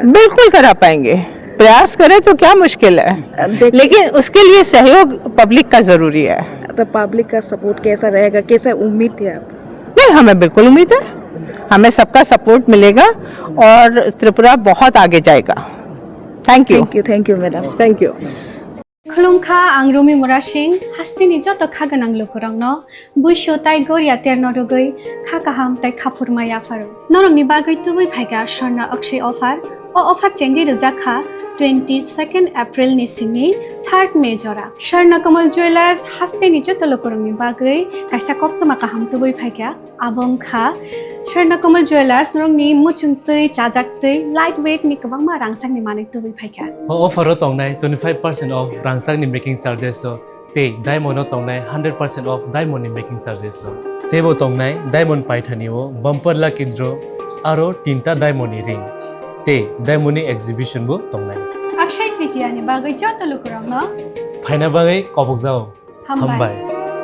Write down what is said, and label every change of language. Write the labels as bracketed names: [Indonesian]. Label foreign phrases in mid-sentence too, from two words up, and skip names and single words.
[Hindi] बिल्कुल करा पाएंगे प्रयास करें तो क्या मुश्किल है लेकिन उसके लिए सहयोग पब्लिक का जरूरी है तो पब्लिक का सपोर्ट कैसा रहेगा कैसा उम्मीद है आप नहीं हमें बिल्कुल उम्मीद है हमें सबका सपोर्ट मिलेगा और त्रिपुरा बहुत आगे जाएगा थैंक [English] you madam thank you [Kok Borok] खुलुमखा आं रुमि मुरा सिंह हास्तिनि जत खागोनां लोगोरांनो बुइसो ताइ गोरिया तेरनो रुगै खाकाहाम ताइ खाफुरमाया फारो नरंनि बागै तुबै फाइगा स्वर्णा अक्षय ऑफर ऑफर चेंगि रजाखा 22 एप्रिल नि सिमि 3 मे जरा स्वर्ण कमल ज्वेलर्स हास्तिनि जत लोगोरांनि बागै काइसा कप्तमा काहाम तुबै फाइगा आबंखा स्वर्ण कमल ज्वेलर्स नरंनि मुचुंतै चाजाक्तै [English] light weight [Kok Borok] नि गोबांमा रांसांनि मानै तुबै फाइगा ऑफर तंगनाय 25% ऑफ रांसांनि [English] making charges [Kok Borok] ते डायमंड तंगनाय 100% ऑफ डायमंड नि [English] making charges [Kok Borok] तेबो तंगनाय डायमंड पाइथानिओ [English] bumper lucky draw [Kok Borok] आरो 3टा डायमंड नि रिंग ते डायमंड नि एग्जिबिशन बो तंगनाय अक्षय तृतीया नि बागै जत लोगोरांनो फाइना बागै कबक जाओ हामबाय